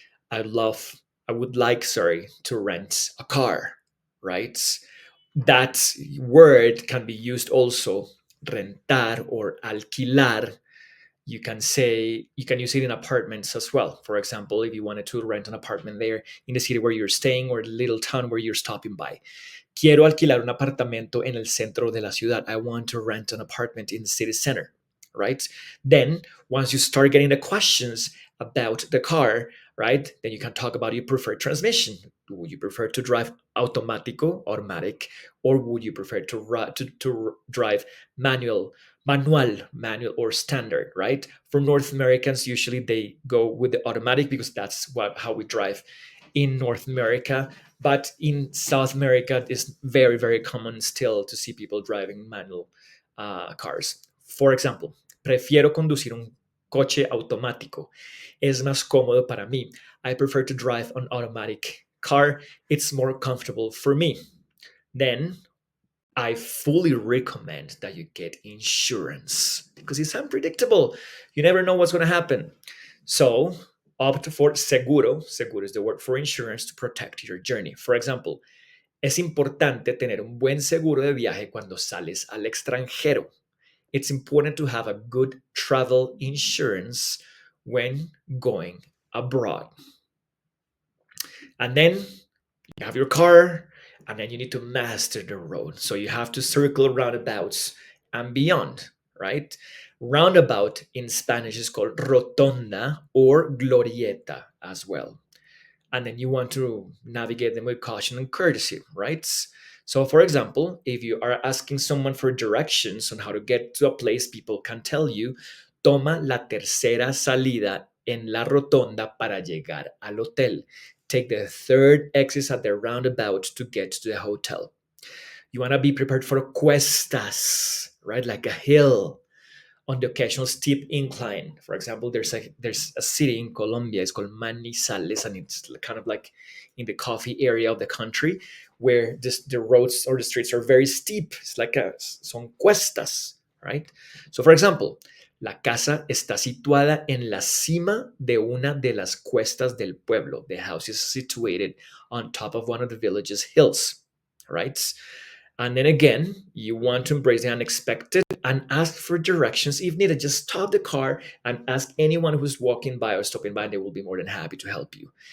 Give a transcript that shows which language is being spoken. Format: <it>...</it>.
<en>I would like, sorry, to rent a car, right? That word can be used also, rentar or alquilar. You can use it in apartments as well. For example, if you wanted to rent an apartment there in the city where you're staying or the little town where you're stopping by.</en> <es>Quiero alquilar un apartamento en el centro de la ciudad.</es> <en>I want to rent an apartment in the city center, right? Then, once you start getting the questions about the car, right, then you can talk about your preferred transmission. Would you prefer to drive automatic, or would you prefer to drive manual or standard, right? For North Americans, usually they go with the automatic because that's how we drive in North America. But in South America, it's very, very common still to see people driving manual cars. For example,</en> <es>prefiero conducir un coche automático. Es más cómodo para mí.</es> <en>I prefer to drive an automatic car. It's more comfortable for me. Then I fully recommend that you get insurance because it's unpredictable. You never know what's going to happen. So opt for seguro. Seguro is the word for insurance to protect your journey. For example,</en> <es>es importante tener un buen seguro de viaje cuando sales al extranjero.</es> <en>It's important to have a good travel insurance when going abroad. And then you have your car, and then you need to master the road. So you have to circle roundabouts and beyond, right? Roundabout in Spanish is called rotonda or glorieta as well. And then you want to navigate them with caution and courtesy, right? So, for example, if you are asking someone for directions on how to get to a place, people can tell you,</en> <es>toma la tercera salida en la rotonda para llegar al hotel.</es> <en>Take the third exit at the roundabout to get to the hotel. You want to be prepared for cuestas, right? Like a hill on the occasional steep incline. For example, there's a city in Colombia. It's called Manizales, and it's kind of like in the coffee area of the country where the roads or the streets are very steep. It's like</en> <es>son cuestas,</es> <en>right? So, for example,</en> <es>la casa está situada en la cima de una de las cuestas del pueblo.</es> <en>The house is situated on top of one of the village's hills, right? And then again, you want to embrace the unexpected and ask for directions if needed. Just stop the car and ask anyone who's walking by or stopping by, and they will be more than happy to help you.</en>